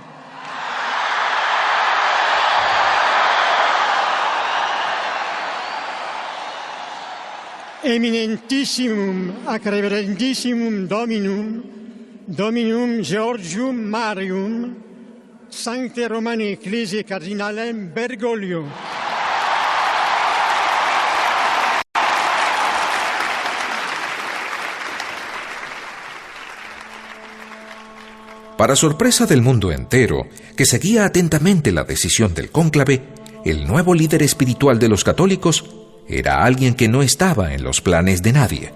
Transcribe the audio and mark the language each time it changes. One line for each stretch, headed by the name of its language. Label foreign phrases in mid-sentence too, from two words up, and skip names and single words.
Latin: Eminentissimum ac reverendissimum Dominum Georgium Marium, Sancte Romani Ecclesiae Cardinalem Bergoglio.
Spanish: Para sorpresa del mundo entero, que seguía atentamente la decisión del cónclave, el nuevo líder espiritual de los católicos era alguien que no estaba en los planes de nadie.